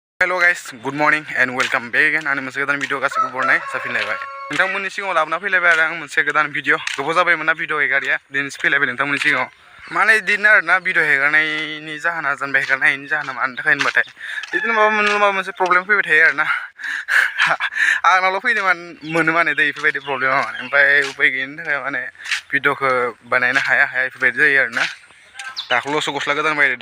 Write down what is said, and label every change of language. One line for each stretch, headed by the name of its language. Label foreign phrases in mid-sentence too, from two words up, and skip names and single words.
English: Hello guys, good morning and welcome back again.
Bodo: आं मोनसे गोदान भिडिअ गासिबो बरनाय जाफिनलायबाय नोंथांमोननि सिगाङाव लाबोना फैलायबाय आरो आं मोनसे गोदान भिडिअ गोबाव जाबायमोन ना भिडिअ हेगारिया दिनैसो फैलायबाय नोंथांमोननि सिगाङाव माने बिदिनो आरोना भिडिअ हेगारनायनि जाहोना जेनेबा हेगारनायनि जाहोना मानि थाखाय होनबाथाय बिदिनो माबा मोनसे प्रब्लेम फैबाय थायो आरोना आंनावल' फैनो मोनो माने दै बेफोरबायदि प्रब्लेमा माने ओमफ्राय उपाय गैयिनि थाखाय माने भिडिअखौ बानायनो हाया बेफोरबायदि जायो आरोना दाखालिल'सो गस्ला गोदान बायदों